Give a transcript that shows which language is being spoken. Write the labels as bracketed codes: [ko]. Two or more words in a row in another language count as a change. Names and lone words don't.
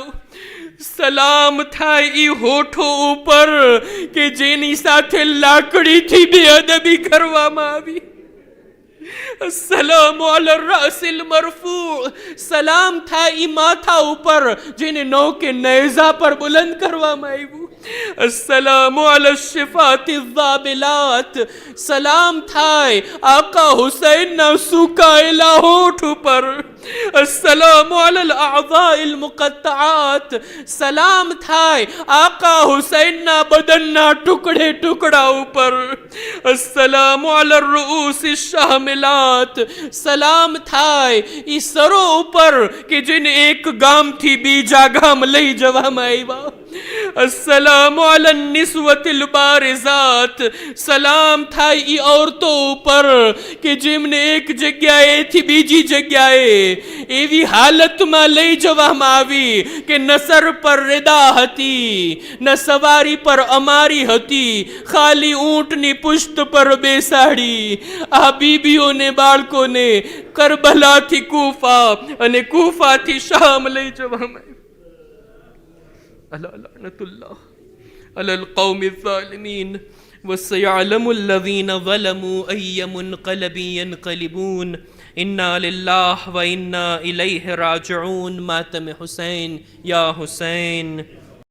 [gu] સલામ થાય ઈ હોઠો ઉપર કે જેની સાથે લાકડીથી બેઅદબી કરવામાં આવી. [ar] السلام على الرأس المرفوع. [gu] સલામ થાય ઈ માથા ઉપર જેને નૌકે નેઝા પર બુલંદ કરવામાં આવ્યું. [ar] السلام على الشفاه الذابلات, [gu] સલામ થાય આકા હુસૈનના સુકાયેલા હોઠ ઉપર. [ar] السلام على الأعضاء المقطعات, [gu] સલામ થાય આકા હુસૈનના બદનના ટુકડે ટુકડા ઉપર. [ar] السلام على رؤوس شاملات, [gu] સલામ થાય ઈ સરો ઉપર કે જેને એક ગામથી બીજા ગામ લઈ જવામાં આવ્યા. [ar] السلام على النسوة البارزات, [gu] સલામ થાય ઈ ઓરતો ઉપર કે જેમને એક જગ્યાએથી બીજી જગ્યાએ એવી હાલતમાં લઈ જવામાં આવી કે ન સર પર રેદા હતી, ન સવારી પર અમારી હતી, ખાલી ઊંટની પુષ્ટ પર બેસાડી આ બીબીઓને બાળકોને કરબલાથી કૂફા અને કૂફાથી શામ લઈ જવામાં આવી. [ar] ألا لعنة الله على القوم الظالمين وسيعلم الذين ظلموا أي منقلب ينقلبون. إنا لله وإنا إليه راجعون. [ur] ماتم حسين يا حسين.